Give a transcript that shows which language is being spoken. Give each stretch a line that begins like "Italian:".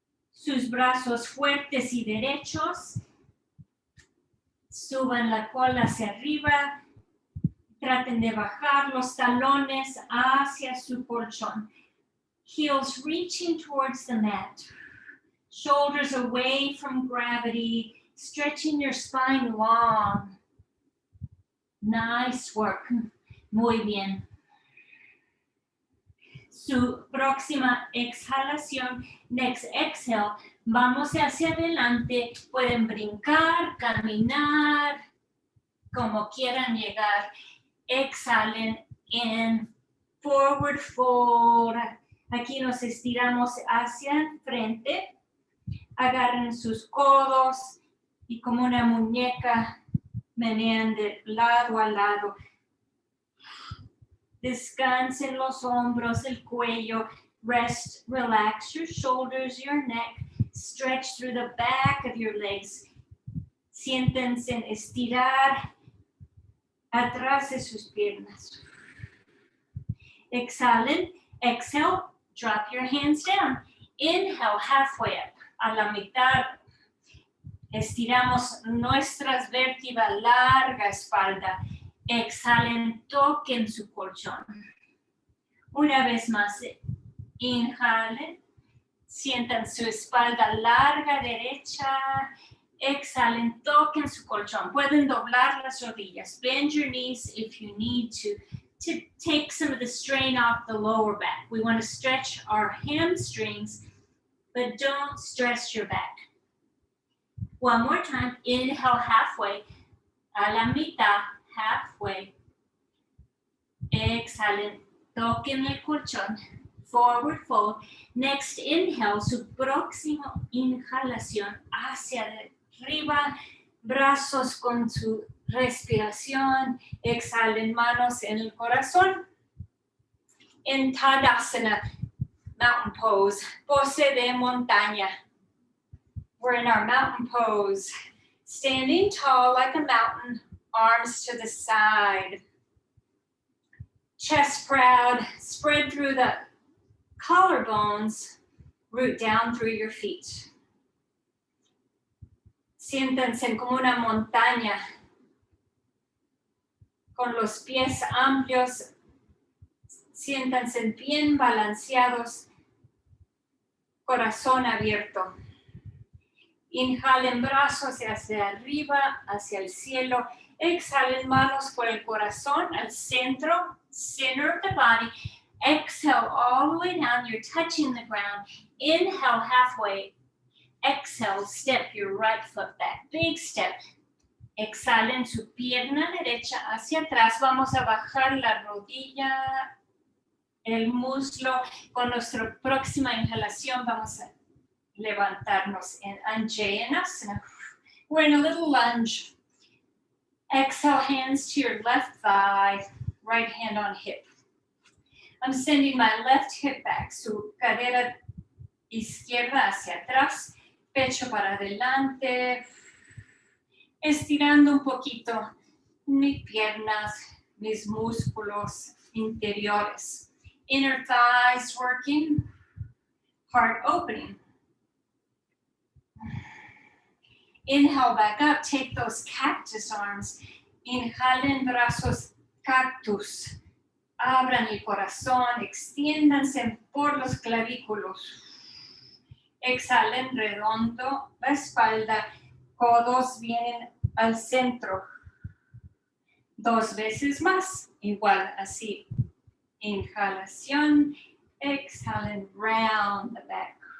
Spanish: Sus brazos fuertes y derechos. Suban la cola hacia arriba. Traten de bajar los talones hacia su colchón.
English: Heels reaching towards the mat. Shoulders away from gravity. Stretching your spine long. Nice work.
Spanish: Muy bien. Su próxima exhalación.
English: Next exhale.
Spanish: Vamos hacia adelante. Pueden brincar, caminar, como quieran llegar. Exhalen en forward fold. Aquí nos estiramos hacia frente. Agarren sus codos y como una muñeca menean de lado a lado. Descansen los hombros, el cuello.
English: Rest, relax your shoulders, your neck. Stretch through the back of your legs.
Spanish: Siéntense en estirar atrás de sus piernas. Exhalen.
English: Exhale. Drop your hands down. Inhale, halfway up.
Spanish: A la mitad. Estiramos nuestras vértebras, larga espalda. Exhalen, toquen su colchón. Una vez más. Inhalen. Sientan su espalda larga, derecha. Exhalen, toquen su colchón. Pueden doblar las rodillas.
English: Bend your knees if you need to take some of the strain off the lower back. We want to stretch our hamstrings, but don't stress your back. One more time. Inhale halfway.
Spanish: A la mitad,
English: halfway.
Spanish: Exhalen, toquen el colchón.
English: Forward fold. Next inhale,
Spanish: su próxima inhalación hacia arriba, brazos con su respiración. Exhalen, manos en el corazón. En Tadasana,
English: mountain pose,
Spanish: pose de montaña.
English: We're in our mountain pose. Standing tall like a mountain, arms to the side. Chest proud, spread through the collarbones, root down through your feet.
Spanish: Siéntanse como una montaña, con los pies amplios, siéntanse bien balanceados, corazón abierto. Inhalen brazos hacia arriba, hacia el cielo. Exhalen manos por el corazón al centro,
English: center of the body. Exhale all the way down. You're touching the ground. Inhale halfway. Exhale, step your right foot back. Big step.
Spanish: Exhalen su pierna derecha hacia atrás. Vamos a bajar la rodilla, el muslo. Con nuestra próxima inhalación vamos a levantarnos en Anjanasana.
English: We're in a little lunge. Exhale, hands to your left thigh, right hand on hip. I'm sending my left hip back,
Spanish: su cadera izquierda hacia atrás, pecho para adelante, estirando un poquito mis piernas, mis músculos interiores.
English: Inner thighs working, heart opening. Inhale back up, take those cactus arms.
Spanish: Inhalen brazos cactus. Abran el corazón, extiéndanse por los clavículos. Exhalen redondo la espalda, codos vienen al centro. 2 veces más, igual así. Inhalación, exhalen
English: round the back.